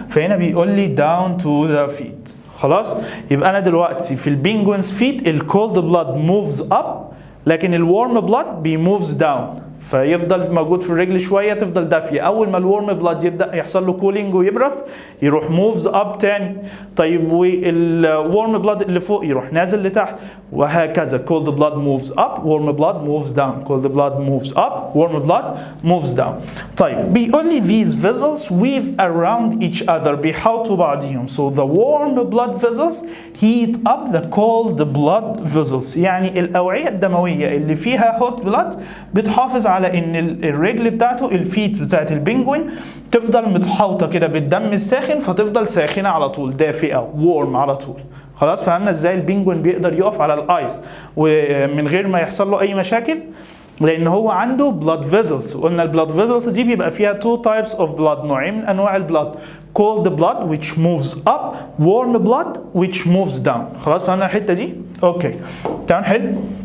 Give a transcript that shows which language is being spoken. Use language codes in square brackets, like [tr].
[ar] فهنا بيقول لي [en] down to the feet. [ar] خلاص، يبقى انا دلوقتي في [en] البينجوينز فيت الكولد blood moves up, [ar] لكن [en] الورم بلاد بيموفز داون، [ar] فيفضل موجود في الرجل شويه تفضل دافيه. اول ما [en] الورم بلاد [ar] يبدا يحصل له كولينج ويبرد يروح [en] moves up [ar] تاني. طيب [en] والورم بلاد [ar] اللي فوق يروح نازل لتحت، وهكذا. [en] cold blood moves up, warm blood moves down, cold blood moves up, warm blood moves down. [ar] طيب بيقول لي [en] these vessels weave around each other، [ar] بيحاوطوا بعضهم. [en] so the warm blood vessels heat up the cold blood vessels. [ar] يعني الأوعية الدموية اللي فيها [en] hot blood [ar] بتحافظ على ان الرجل بتاعته الفيت بتاعت البنجوين تفضل متحوطة كده بالدم الساخن، فتفضل ساخنة على طول، دافئة warm على طول. خلاص، فهمنا ازاي البنجوين بيقدر يقف على الايس ومن غير ما يحصل له اي مشاكل؟ لان هو عنده [en] blood vessels. [ar] وقلنا [en] البلاد فيزلز [ar] دي بيبقى فيها [en] two types of blood، [ar] نوعين من انواع البلاد، [en] cold blood which moves up, warm blood which moves down. [ar] خلاص فهمنا الحته دي؟ اوكي، تعال نحل.